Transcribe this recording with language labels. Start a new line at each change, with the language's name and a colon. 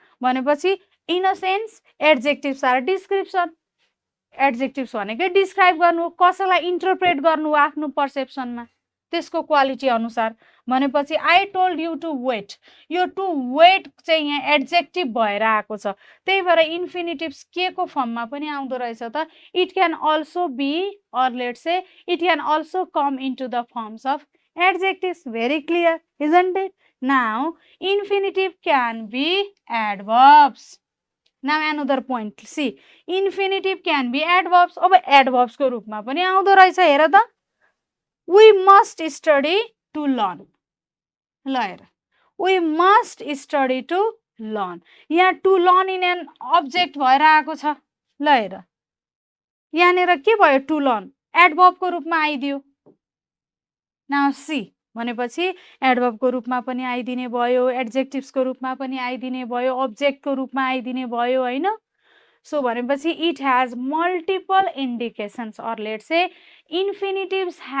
Nepali: भनेपछि
English: in a sense adjectives are description adjectives
Nepali: भनेकै describe गर्नु कसैलाई इन्टरप्रेट गर्नु आफ्नो पर्सेप्सनमा त्यसको क्वालिटी अनुसार भनेपछि
English: I told you to wait
Nepali: यो टु वेट चाहिँ यहाँ एडजेक्टिभ भएर आएको छ त्यही भएर इन्फिनिटिभ्स के को फर्ममा पनि आउँदो रहेछ त
English: It can also be or let's say it can also come into the forms of adjectives. Very clear, isn't it? Now infinitive can be adverbs. Now another point, see infinitive can be adverbs.
Nepali: अब adverbs को रूपमा पनि आउँदो रहेछ हेर त
English: we must study to learn.
Nepali: ल हेर
English: we must study to learn.
Nepali: यहाँ
English: to learn in an object
Nepali: भएर आएको छ ल हेर यहाँनिर के भयो
English: to learn adverb
Nepali: को रूपमा आइदियो
English: Now see
Nepali: भनेपछि एडभर्ब को रूपमा पनि आइदिने भयो एडजेक्टिभ्स को रूपमा पनि आइदिने भयो ऑब्जेक्ट को रूपमा आइदिने भयो हैन सो भनेपछि
English: it has multiple indications or let's say infinitives